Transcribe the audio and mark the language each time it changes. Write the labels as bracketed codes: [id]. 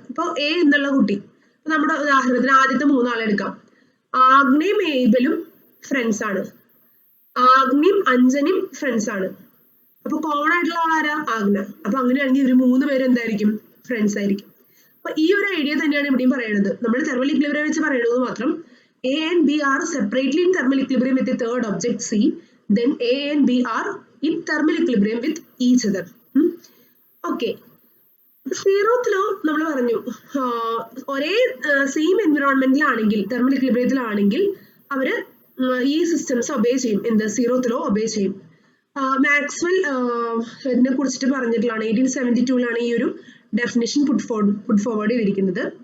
[ml] ഇപ്പൊ എ എന്നുള്ള കുട്ടി, നമ്മുടെ ഉദാഹരണത്തിന് ആദ്യത്തെ 3 ആളെ എടുക്കാം. ആഗ്നയും ഏബലും ഫ്രണ്ട്സ് ആണ്, ആഗ്നയും അഞ്ജനയും ഫ്രണ്ട്സ് ആണ്. അപ്പൊ കോമൺ ആയിട്ടുള്ള ആളാരാ? ആഗ്ന. അപ്പൊ അങ്ങനെയാണെങ്കിൽ ഇവർ 3 പേരും എന്തായിരിക്കും? ഫ്രണ്ട്സ് ആയിരിക്കും. അപ്പൊ ഈ ഒരു ഐഡിയ തന്നെയാണ് ഇവിടെയും പറയുന്നത്. നമ്മൾ തെർമൽ ഇക്വിലിബ്രിയം വെച്ച് പറയുന്നത് മാത്രം [en] A and B are separately in thermal equilibrium with the third object C. Then A and B are in thermal equilibrium with each other. Okay. [ml] Zeroth law നമ്മൾ പറഞ്ഞു ഒരേ സെയിം എൻവിറോൺമെന്റിലാണെങ്കിൽ, തെർമൽ ഇക്വിലിബ്രിയത്തിലാണെങ്കിൽ അവര് ഈ systems obey ചെയ്യും. എന്ത്? Zeroth law obey ചെയ്യും. Maxwell ഇതിനെ കുറിച്ചിട്ട് പറഞ്ഞിട്ടുള്ളതാണ്. 1872 ഈ ഒരു ഡെഫിനിഷൻ പുട്ട് ഫോർവേഡ് ചെയ്തിരിക്കുന്നത്.